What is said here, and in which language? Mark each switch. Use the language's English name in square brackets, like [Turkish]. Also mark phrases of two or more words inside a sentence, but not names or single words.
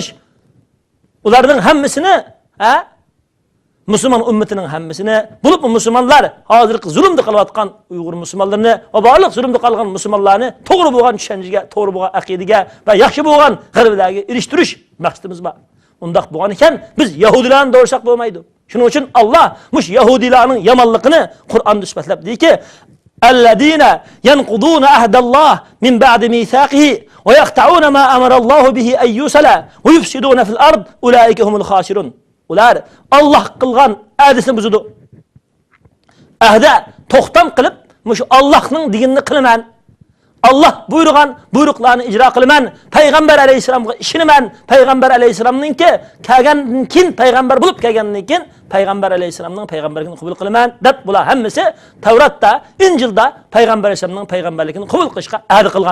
[Uzbek] Ularning hammasini musulmon ummatining hammasini bo'lib musulmonlar hozirgi zulmda qilayotgan Uyg'ur musulmonlarini va barliq zulmda qolgan musulmonlarni to'g'ri bo'lgan tushunchaga, to'g'ri bo'lgan aqidaga va yaxshi bo'lgan g'arblarga erishtirish maqsadimiz bor. Undaq bo'lgan ekan biz yahudilarni do'rsak bo'lmaydi. Shuning uchun Alloh mush yahudilarning yomonligini Qur'onda sifatlab deyki: [Arabic] "الذين ينقضون عهد الله من بعد ميثاقه ويقطعون ما أمر الله به أن يوصل ويفسدون في الأرض أولئك هم الخاسرون." [Uzbek] Ular Allah qilgan ahdisini buzdi. Ahda to'xtam qilib, mush Allohning dinini qilaman. Allah buyurgan buyruqlarni ijro qilaman. Payg'ambar alayhisolamga ishinaman. Payg'ambar alayhisolamningki kelgandan keyin payg'ambar bo'lib kelgandan keyin payg'ambar alayhisolamning payg'ambarligini qabul qilaman deb bular hammasi Tavratda, Injilda payg'ambar alayhisolamning payg'ambarligini qabul qilishga ahd qilgan.